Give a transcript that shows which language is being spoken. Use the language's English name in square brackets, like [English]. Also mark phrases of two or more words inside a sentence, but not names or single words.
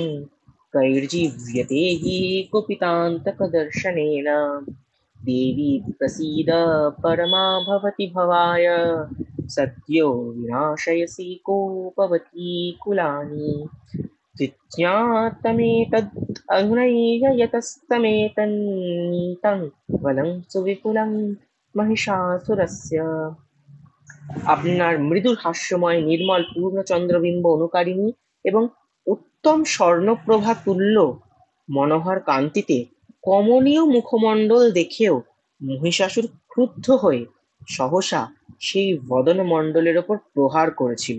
[Sanskrit] कैर्जीव्यते हि कुपितान्तकदर्शनेन देवी प्रसीद परमा भवति भवाय सद्यो विनाशयसि कोपवती कुलानि विज्ञातमेतद् अधुनैव यतस्तमेतन्नीतं बलं सुविपुलं महिषासुरस्य। [Bangla] আপনার মৃদু হাস্যময় নির্মল পূর্ণচন্দ্রবিম্ব অনুকারিণী এবং উত্তম স্বর্ণপ্রভা তুল্য মনোহর কান্তিতে কমনীয় মুখমণ্ডল দেখেও মহিষাসুর ক্রুদ্ধ হয়ে সহসা সেই বদনমণ্ডলের ওপর প্রহার করেছিল।